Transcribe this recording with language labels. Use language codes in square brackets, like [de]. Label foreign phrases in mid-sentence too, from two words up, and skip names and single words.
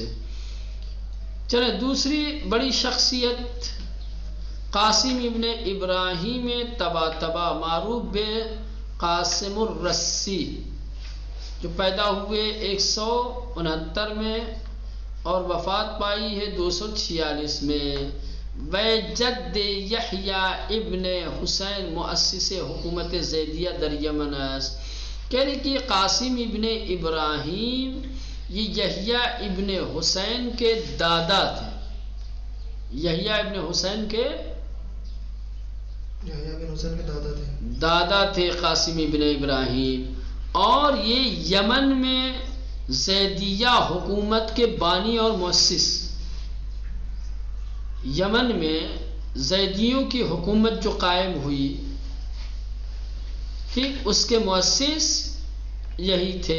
[ur] چلے دوسری بڑی شخصیت قاسم ابن ابراہیم طباطبا، معروف بے قاسم الرسی، جو پیدا ہوئے 169 میں اور وفات پائی ہے 246 میں۔ [fa] وجد یحییٰ ابن حسین مؤسس حکومت زیدیہ در یمن است۔ [ur] کہنے کہ قاسم ابن ابراہیم یہ یحییٰ ابن حسین کے دادا تھے، یحییٰ ابن حسین کے دادا تھے قاسم ابن ابراہیم، اور یہ یمن میں زیدیہ حکومت کے بانی اور مؤسس، یمن میں زیدیوں کی حکومت جو قائم ہوئی، ٹھیک، اس کے مؤسس یہی تھے۔